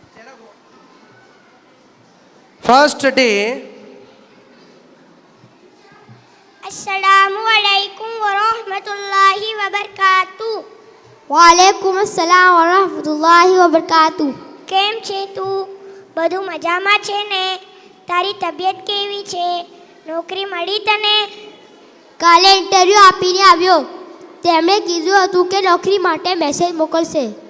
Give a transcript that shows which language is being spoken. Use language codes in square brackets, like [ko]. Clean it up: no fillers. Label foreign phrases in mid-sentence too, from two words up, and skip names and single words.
[en] First day. [ar] السلام عليكم ورحمة الله وبركاته. وعليكم السلام ورحمة الله وبركاته. [gu] કેમ છે તું? બધું મજામાં છે ને? તારી તબિયત કેવી છે? નોકરી મળી તને? કાલે ઇન્ટરવ્યૂ આપીને આવ્યો. તેમણે કીધું હતું કે નોકરી માટે મેસેજ મોકલશે.